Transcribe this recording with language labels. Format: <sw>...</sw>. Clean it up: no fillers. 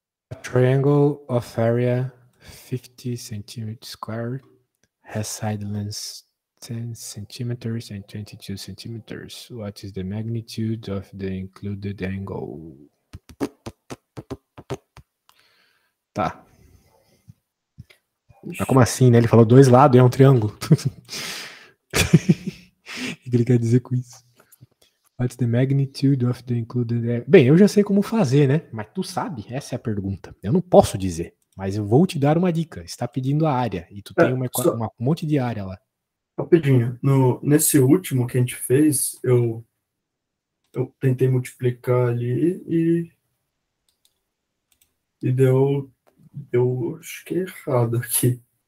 <en>A triangle of area 50 centimeters squared has side lengths 10 centimeters and 22 centimeters. What is the magnitude of the included angle?</en> <pt>Tá. Mas como assim, né? Ele falou dois lados e é um triângulo. O que ele quer dizer com isso?</pt> <en>What's the magnitude of the included area?</en> <pt>Bem, eu já sei como fazer, né? Mas tu sabe? Essa é a pergunta. Eu não posso dizer, mas eu vou te dar uma dica. Está pedindo a área e tu tem Só um monte de área lá. rapidinho. Nesse último que a gente fez, eu tentei multiplicar ali e deu, acho que é errado aqui.</pt>